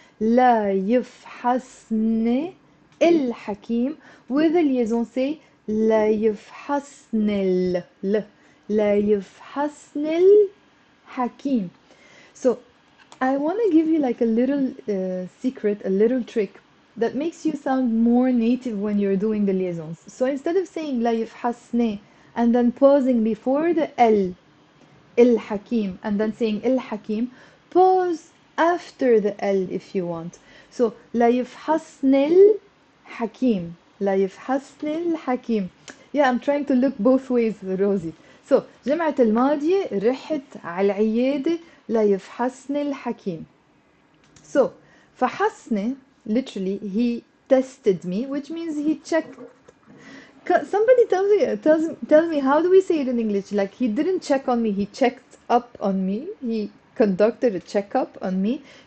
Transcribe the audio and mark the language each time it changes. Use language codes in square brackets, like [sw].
[ar] لا يفحصني الحكيم with a liaison. [en] Say [ar] لا يفحصني لا يفحصني الحكيم. [en] So I want to give you like a little secret, a little trick that makes you sound more native when you're doing the liaisons. So instead of saying [ar] لا يفحصني [en] and then pausing before the L, الحكيم, and then saying الحكيم, pause after the L if you want. [ar] So لا يفحصني الحكيم, لا يفحصني الحكيم. [en] Yeah, I'm trying to look both ways, Rosie. [ar] So جمعة الماضية رحت على العيادة لا يفحصني الحكيم. [en] So فحصني, literally he tested me, which means he checked. Somebody tell me how do we say it in English? Like he didn't check on me, he checked up on me. He conducted a checkup on me.